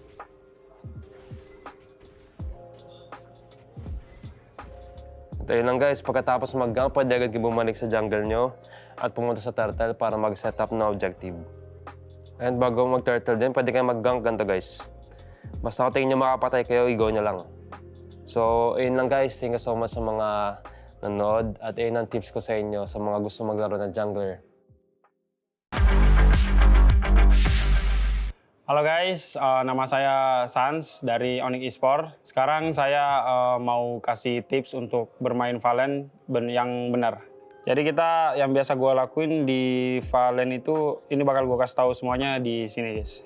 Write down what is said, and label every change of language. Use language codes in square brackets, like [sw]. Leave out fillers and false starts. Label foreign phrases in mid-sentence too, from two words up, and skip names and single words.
[tl] Ito yun lang guys, pagkatapos mag-gank, pwede agad kayo bumalik sa jungle nyo at pumunta sa turtle para mag-set up na objective. And bago mag-turtle din, pwede kayo mag-gank ganito guys. Basta kung tingin nyo makapatay kayo, i-go nyo lang. So, ayun lang guys. [en] Thank you so much [tl] sa mga nanood. At ayun ang tips ko sa inyo sa mga gusto maglaro ng jungler. [id] Halo guys, nama saya Sans dari Onyx Espor. Sekarang saya mau kasih tips untuk bermain Valen yang benar. Jadi yang biasa gue lakuin di Valen itu, ini bakal gue kasih tahu semuanya di sini guys.